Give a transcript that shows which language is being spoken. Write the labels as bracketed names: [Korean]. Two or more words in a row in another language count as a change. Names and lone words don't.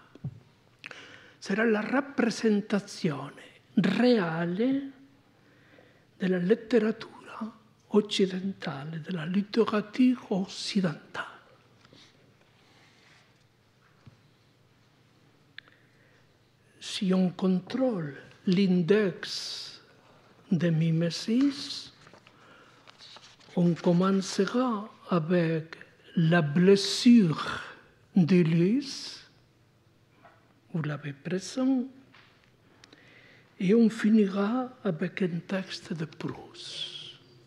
[Italian] Sarà la rappresentazione reale della letteratura occidentale, della letteratura occidentale. [French] Si on contrôle l'index de mimesis, on commencera avec la blessure d'Ulysse, vous l'avez présent, et on finira avec un texte de Proust.